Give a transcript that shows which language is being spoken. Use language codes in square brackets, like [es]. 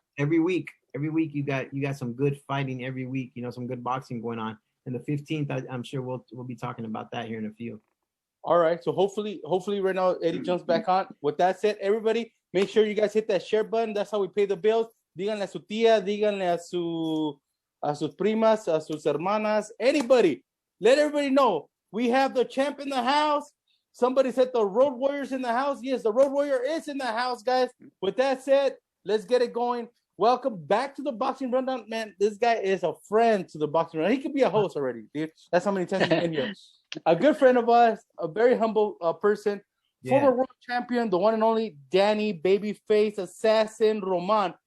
[en] every week you got some good fighting every week. You know, some good boxing going on. And the 15th, I'm sure we'll be talking about that here in a few. All right. So hopefully right now Eddie jumps back on. With that said, everybody, make sure you guys hit that share button. That's how we pay the bills. [es] Díganle a su tía, díganle a sus primas, a sus hermanas, anybody. [en] Let everybody know we have the champ in the house. Somebody said the Road Warrior's in the house. Yes, the Road Warrior is in the house, guys. With that said, let's get it going. Welcome back to the Boxing Rundown. Man, this guy is a friend to the Boxing Rundown. He could be a host already, dude. That's how many times he's been here. A good friend of ours, a very humble person, former world champion, the one and only Danny Babyface Assassin Roman.